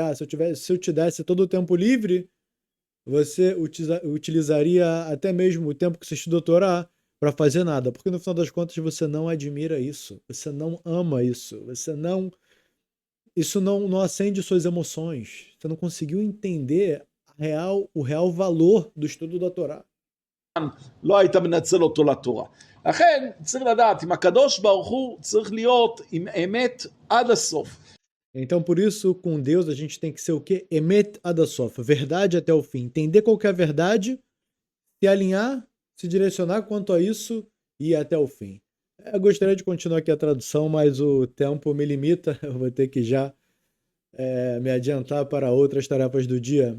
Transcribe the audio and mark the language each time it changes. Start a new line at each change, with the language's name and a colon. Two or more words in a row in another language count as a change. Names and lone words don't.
Portuguese: Ah, se eu te desse todo o tempo livre, você utilizaria até mesmo o tempo que você estudou Torá para fazer nada, porque no final das contas você não admira isso, você não ama isso, isso não acende suas emoções, você não conseguiu entender o real valor do estudo da Torá.
Hebrew: לא היית מנצל אותו לתורה. לכן צריך לדעת, עם הקדוש ברוך הוא צריך להיות עם אמת עד הסוף.
Portuguese: Então, por isso, com Deus, a gente tem que ser o quê?
Hebrew: אמת עד הסוף,
Portuguese: verdade até o fim. Entender qual que é a verdade, se alinhar, se direcionar quanto a isso e ir até o fim. Eu gostaria de continuar aqui a tradução, mas o tempo me limita, eu vou ter que já me adiantar para outras tarefas do dia.